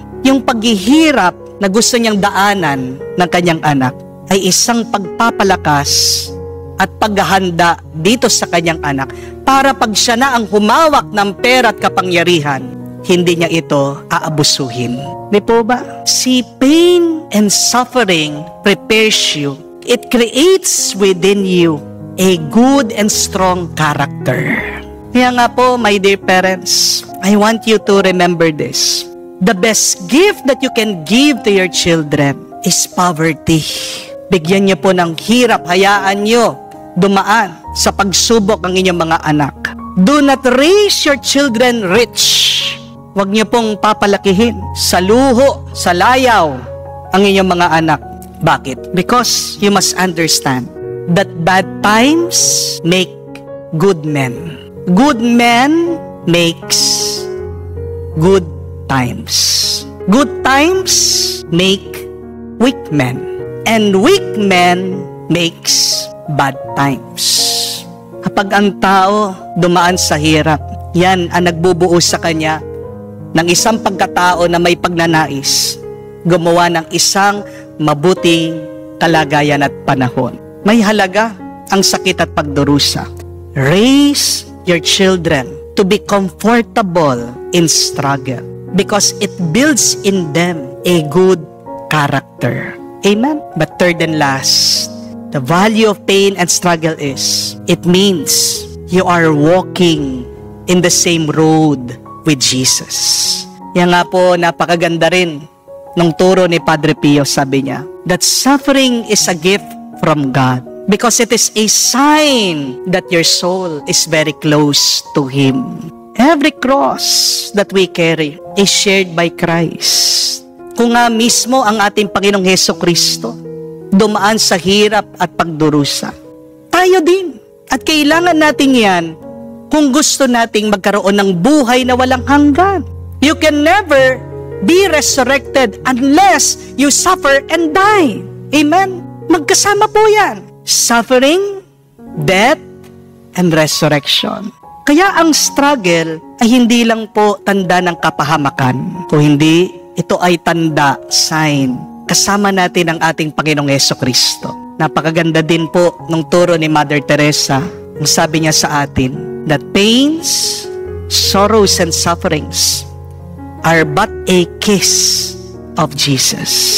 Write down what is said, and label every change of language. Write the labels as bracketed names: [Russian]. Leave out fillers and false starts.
[Filipino] Yung paghihirap na gusto niyang daanan ng kanyang anak ay isang pagpapalakas at paghahanda dito sa kanyang anak para pag siya na ang humawak ng pera at kapangyarihan, hindi niya ito aabusuhin. Di po ba? [English] See, pain and suffering prepares you. It creates within you a good and strong character. [Filipino] Kaya nga po, [English] my dear parents, I want you to remember this. The best gift that you can give to your children is poverty. [Filipino] Bigyan niyo po ng hirap, hayaan niyo dumaan sa pagsubok ang inyong mga anak. [English] Do not raise your children rich. [Filipino] Huwag niyo pong papalakihin sa luho, sa layaw ang inyong mga anak. Bakit? [English] Because you must understand that bad times make good men. Good men makes good times. Good times make weak men. And weak men makes bad times. [Filipino] Kapag ang tao dumaan sa hirap, yan ang nagbubuo sa kanya ng isang pagkatao na may pagnanais, gumawa ng isang mabuting kalagayan at panahon. May halaga ang sakit at pagdurusa. [English] Raise your children to be comfortable in struggle because it builds in them a good character. Amen? But third and last, the value of pain and struggle is, it means you are walking in the same road with Jesus. [Filipino] Yan nga po, napakaganda rin nung turo ni Padre Pio, sabi niya, [English] that suffering is a gift from God because it is a sign that your soul is very close to Him. Every cross that we carry is shared by Christ. [Filipino] Kung nga mismo ang ating Panginoong Hesukristo dumaan sa hirap at pagdurusa, tayo din. At kailangan natin yan kung gusto nating magkaroon ng buhay na walang hanggan. [English] You can never be resurrected unless you suffer and die. Amen? [Filipino] Magkasama po yan. [English] Suffering, death, and resurrection. [Filipino] Kaya ang struggle ay hindi lang po tanda ng kapahamakan. Kung hindi, ito ay tanda, sign. Kasama natin ang ating Panginoong Jesucristo. Napakaganda din po nung turo ni Mother Teresa. Ang sabi niya sa atin, [English] that pains, sorrows, and sufferings are but a kiss of Jesus.